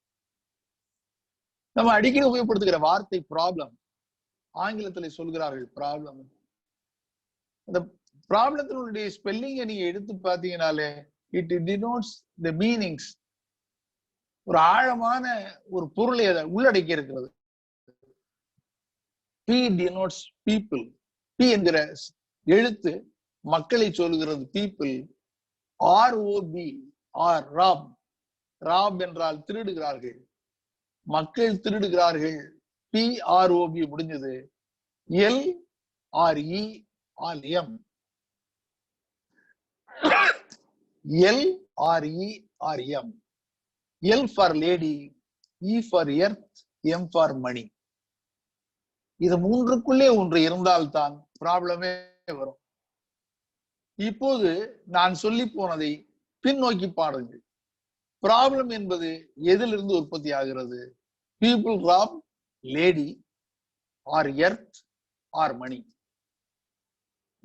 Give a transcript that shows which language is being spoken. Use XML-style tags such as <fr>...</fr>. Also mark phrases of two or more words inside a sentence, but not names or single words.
<ta>நம்ம அடிக்கடி உபயோகப்படுத்துகிற வார்த்தை ப்ராப்ளம், ஆங்கிலத்துல சொல்கிறார்கள் ப்ராப்ளம். அந்த ப்ராப்ளத்தினுடைய ஸ்பெல்லிங்கை நீங்க எடுத்து பாத்தீங்கன்னாலே</ta> <en>it denotes the meanings.</en> <ta>ஒரு ஆழமான ஒரு பொருளை அதை உள்ளடக்கி இருக்கிறது.</ta> <en>P denotes people.</en> <ta>P என்கிற எழுத்து மக்களை சொல்கிறது people. ROB ஆர் ராப், ராப் என்றால் திருடுகிறார்கள், மக்கள் திருடுகிறார்கள். PROB முடிஞ்சது. LRERM, LRERM.</ta> <en>L for lady, E for earth, M for money.</en> <ta>இது மூன்றுக்குள்ளே ஒன்று இருந்தால்தான் ப்ராப்ளமே வரும். இப்போது நான் சொல்லி போனதை பின்னோக்கி பாருங்கள். ப்ராப்ளம் என்பது எதிலிருந்து உற்பத்தி ஆகிறது?</ta> <en>people rob, lady, or earth, or money.</en>